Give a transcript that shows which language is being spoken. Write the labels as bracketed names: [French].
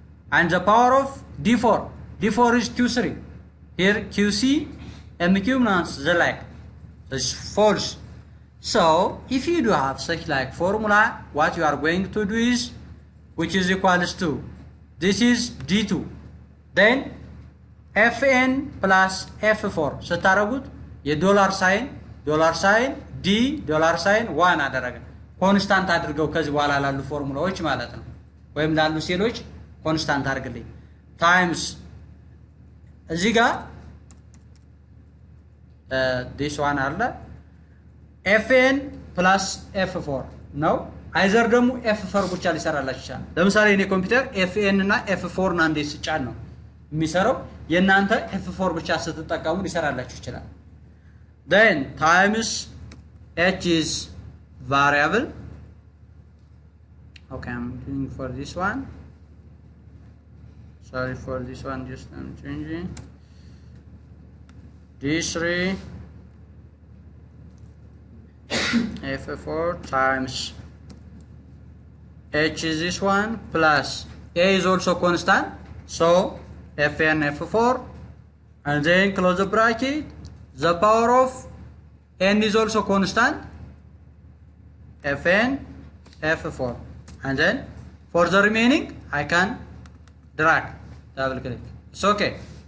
[English] And the power of d4 is q3. Here qc mq means the like, it's false. So if you do have such like formula, what you are going to do is, which is equals to, this is d2, then fn plus f4 [Amharic] ስታረጉት የዶላር ሳይን d ዶላር ሳይን 1 አደረገ። ኮንስታንት አድርገው ከዚህ በኋላ ላሉ ፎርሙላዎች ማለት ነው፣ ወይም ላሉ ሴሎች ኮንስታንት አድርግልኝ ታይምስ እዚህ ጋር this one አለ fn plus f4 ነው። አይዘር ደግሞ f4 ብቻ ሊሰራላችሁ ይችላል። ለምሳሌ እኔ ኮምፒውተር fn እና f4 እና እንዴት ስጫን ነው የሚሰራው፣ የናንተ f4 ብቻ ስትጠቀሙ ሊሰራላችሁ ይችላል። [English] then times h is variable. Okay, I'm doing for this one, sorry for this one, just I'm changing d3 f4 times h is this one plus a is also constant, so fn f4, and then close the bracket, the power of n is also constant, fn f4, and then for the remaining I can drag, double click, it's okay.